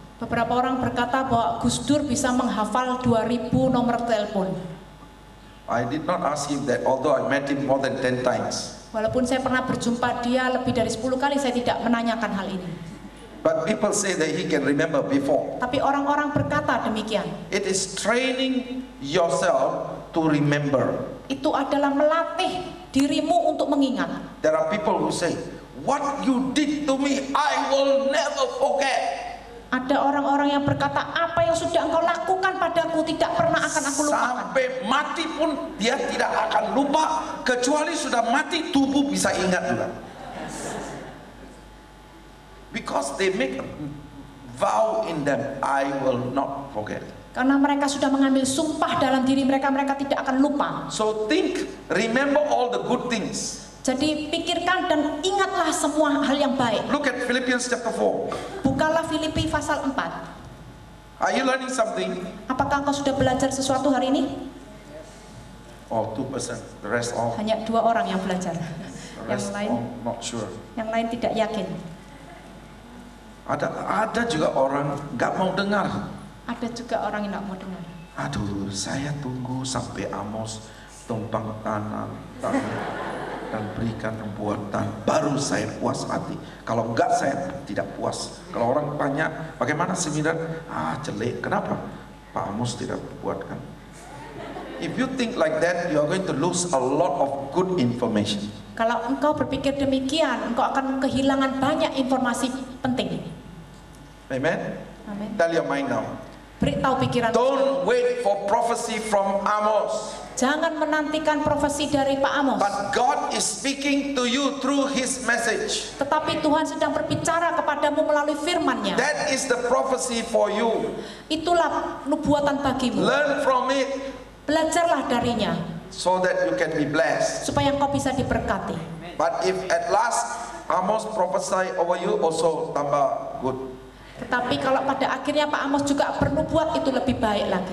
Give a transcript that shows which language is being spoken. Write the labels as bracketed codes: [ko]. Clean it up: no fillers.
[id] Beberapa orang berkata bahwa Gus Dur bisa menghafal 2.000 nomor telepon. [en] I did not ask him that, although I met him more than 10 times. [id] Walaupun saya pernah berjumpa dia lebih dari 10 kali, saya tidak menanyakan hal ini. [en] But people say that he can remember before. [id] Tapi orang-orang berkata demikian. [en] It is training yourself to remember. [id] Itu adalah melatih dirimu untuk mengingat. [en] There are people who say, what you did to me, I will never forget. [id] Ada orang-orang yang berkata, apa yang sudah engkau lakukan padaku tidak pernah akan aku lupakan. Sampai mati pun dia tidak akan lupa, kecuali sudah mati tubuh bisa ingat juga. [en] Because they make a vow in them, I will not forget. [id] Karena mereka sudah mengambil sumpah dalam diri mereka, mereka tidak akan lupa. [en] So think, remember all the good things. [id] Jadi pikirkan dan ingatlah semua hal yang baik. [en] Look at Philippians chapter 4. [id] Bukalah Filipi pasal 4. [en] Are you learning something? [id] Apakah engkau sudah belajar sesuatu hari ini? [en] Oh, 2%. The rest all. [id] Hanya 2 orang yang belajar. [en] The [id] Yang [en] rest [id] lain, [en] all not sure. [id] yang lain tidak yakin. Ada juga orang nggak mau dengar. Ada juga orang yang tidak mau dengar. Aduh, saya tunggu sampai Amos tumpang tangan dan berikan nubuatan, baru saya puas hati. Kalau enggak saya tidak puas. Kalau orang tanya bagaimana seminar, jelek. Kenapa? Pak Amos tidak buatkan. [en] If you think like that, you are going to lose a lot of good information. [id] Kalau engkau berpikir demikian, engkau akan kehilangan banyak informasi penting. [en] Amen. [id] Amin. [en] Tell your mind now. [id] Beritahu pikiran. [en] Don't wait for prophecy from Amos. [id] Jangan menantikan profesi dari Pak Amos. [en] But God is speaking to you through His message. [id] Tetapi Tuhan sedang berbicara kepadamu melalui firman-Nya. [en] That is the prophecy for you. [id] Itulah nubuatan bagimu. [en] Learn from it. [id] Belajarlah darinya. [en] So that you can be blessed. [id] Supaya engkau bisa diberkati. [en] But if at last Amos prophesy over you, also [id] tambah [en] good. [id] Tetapi kalau pada akhirnya Pak Amos juga bernubuat, itu lebih baik lagi.